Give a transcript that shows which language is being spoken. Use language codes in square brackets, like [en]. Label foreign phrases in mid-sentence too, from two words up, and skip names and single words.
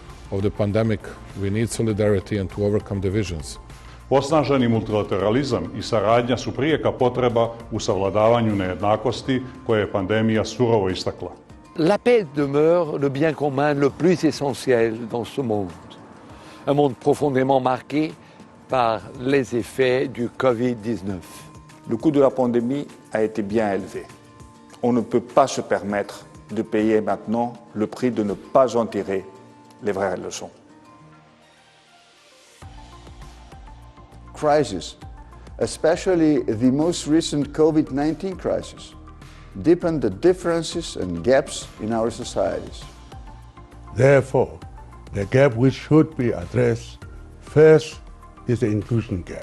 [en] of the pandemic, we need solidarity and to overcome divisions. [bs] Osnaženi multilateralizam i saradnja su prijeka potreba u savladavanju nejednakosti koje je pandemija surovo istakla. [fr] La paix demeure le bien commun le plus essentiel dans ce monde. Un monde profondément marqué par les effets du Covid-19. Le coût de la pandémie a été bien élevé. On ne peut pas se permettre de payer maintenant le prix de ne pas en tirer les vraies leçons. [en] Crisis, especially the most recent COVID-19 crisis, deepen the differences and gaps in our societies. Therefore, the gap which should be addressed first is the inclusion gap.